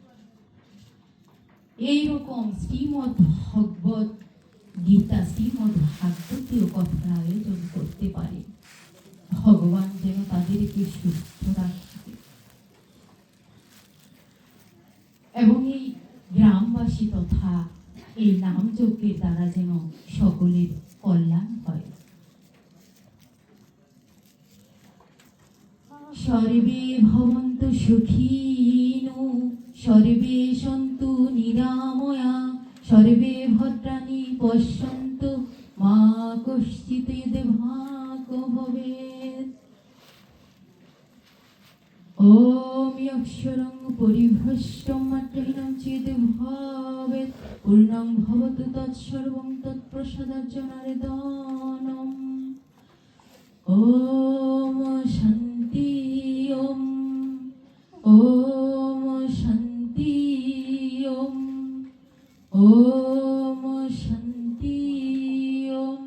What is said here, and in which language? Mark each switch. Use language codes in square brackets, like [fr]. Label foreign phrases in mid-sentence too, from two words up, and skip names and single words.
[bn] এইরকম শ্রীমদ্ ভগবত গীতা, শ্রীমদ্ ভাগবতীয় কথার আয়োজন করতে পারে। ভগবান যেন তাদেরকে সুস্থ রাখে এবং এই গ্রামবাসী তথা এই নাম যজ্ঞের দ্বারা যেন সকলের কল্যাণ হয়। [sa] সর্বে ভবন্তু সুখিনো, সর্বে সন্তু নিরাময়া, সর্বে ভদ্রাণি পশ্যন্তু, মা কশ্চিৎ দুর্ভাগ্য ভবেৎ। ওম অক্ষরং পরিভ্রষ্টং মাত্রহীনং চেদ ভবেৎ, পূর্ণং ভবতু তৎসর্বং তৎপ্রসাদার্চনারেদনম। ওম শান্তি, ওম ওম শান্তি, ওম ওম শান্তি, ওম।